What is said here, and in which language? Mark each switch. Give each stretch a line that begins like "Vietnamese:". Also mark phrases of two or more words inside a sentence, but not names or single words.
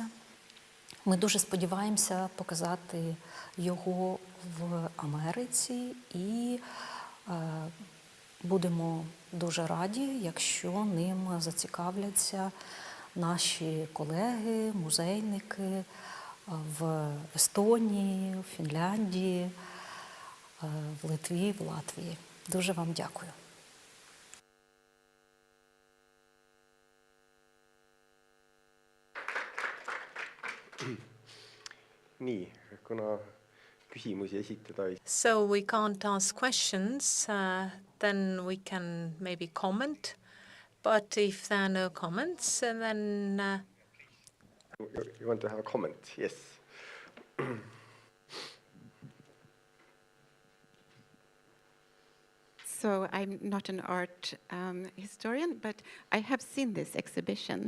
Ukrainian: Ми дуже сподіваємося показати його в Америці і будемо дуже раді, якщо ним зацікавляться наші колеги, музейники в Естонії, в Фінляндії, в Литві, в Латвії. Дуже вам дякую.
Estonian: Nii, kuna küsimusi esitada.
English: So we can't ask questions, then we can maybe comment. But if there are no comments, then... You want to have a comment? Yes. So I'm not an art historian, but I have seen this exhibition.